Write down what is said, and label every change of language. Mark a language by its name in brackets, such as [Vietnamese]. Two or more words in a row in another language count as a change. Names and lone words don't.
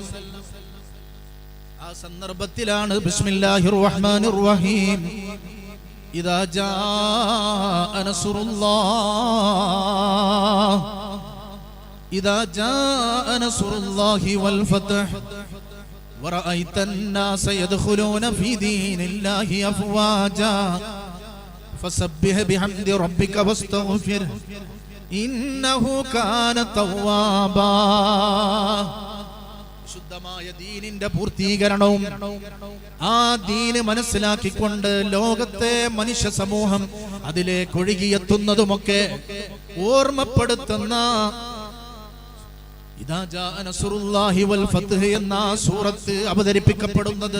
[Malayalam] ആ സന്ദർഭത്തിലാണ് [Arabic] بسم الله الرحمن الرحيم إذا جاء نصر الله إذا جاء نصر الله والفتح ورأيت الناس يدخلون في دين الله أفواجا فسبح بحمد ربك واستغفره إنه كان توابا. [Malayalam] ശുദ്ധമായ ദീനിന്റെ പൂർത്തീകരണവും ആ ദീന് മനസ്സിലാക്കിക്കൊണ്ട് ലോകത്തെ മനുഷ്യ സമൂഹം അതിലേക്ക് ഒഴുകിയെത്തുന്നതുമൊക്കെ ഓർമ്മപ്പെടുത്തുന്ന [Arabic] إذا جاء نصر الله والفتح [Malayalam] എന്ന സൂറത്ത് അവതരിപ്പിക്കപ്പെടുന്നത്.